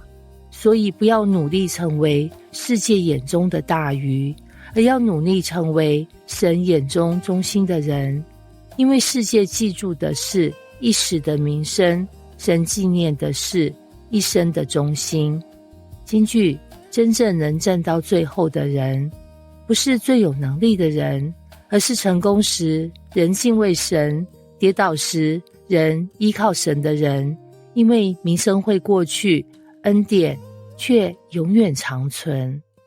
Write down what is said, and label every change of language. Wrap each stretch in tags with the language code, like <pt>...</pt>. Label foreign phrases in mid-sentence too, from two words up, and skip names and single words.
<zh>所以不要努力成為世界眼中的大魚，而要努力成為神眼中忠心的人。因為世界記住的是一時的名聲，神紀念的是一生的忠心。金句：真正能站到最後的人，不是最有能力的人，而是成功時人敬畏神，跌倒時人依靠神的人。因為名聲會過去，恩典卻永遠長存。</zh>